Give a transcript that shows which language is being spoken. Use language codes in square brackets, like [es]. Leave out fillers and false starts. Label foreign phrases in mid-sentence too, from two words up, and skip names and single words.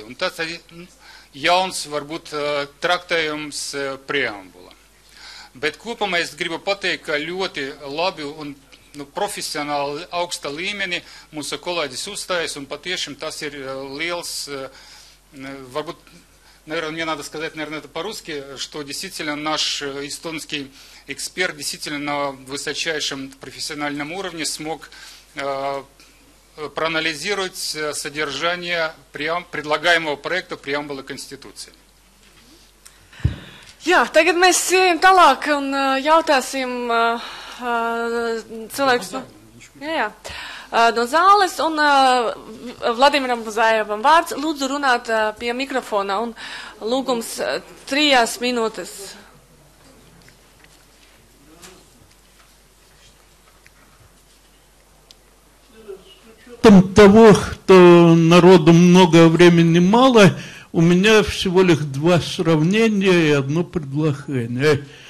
[lv] Un tas ir jauns varbūt traktējums preambula. Bet kopumā es gribu pateikt, ka ļoti labi un profesionāli augsta līmeni mūsu kolēģis uzstājas, un patiešām tas ir liels, varbūt, [ru] наверное, мне надо сказать, наверное, это по-русски, что действительно наш эстонский эксперт действительно на высочайшем профессиональном уровне смог проанализировать содержание предлагаемого проекта преамбулы Конституции. [lv] Jā, tagad mēs ejam tālāk un jautāsim cilvēkus no zāles, un Vladimiram Buzajevam vārds. Lūdzu runāt pie mikrofona, un lūgums 3 minūtes. [ru] С учетом того, что народу много, времени мало, у меня всего лишь 2 сравнения и 1 предложение.